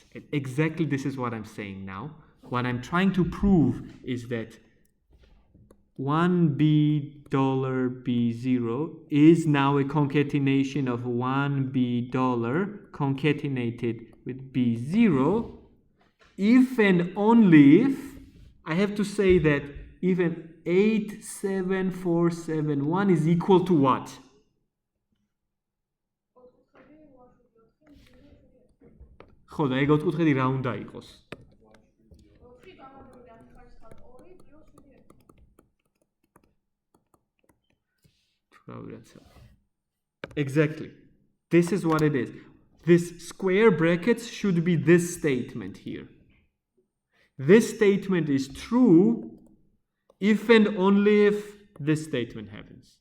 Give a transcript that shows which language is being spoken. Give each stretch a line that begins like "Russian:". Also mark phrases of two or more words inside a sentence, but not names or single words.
English: Exactly this is what I'm saying now. What I'm trying to prove is that $1B B0 is now a concatenation of $1B concatenated with B0 if and only if I have to say that even 87471 is equal to what?
Persian: خب اگه
Georgian: გოთკუთხედი რა უნდა იყოს?
English: Exactly. This is what it is. This square brackets should be this statement here. This statement is true if and only if this statement happens.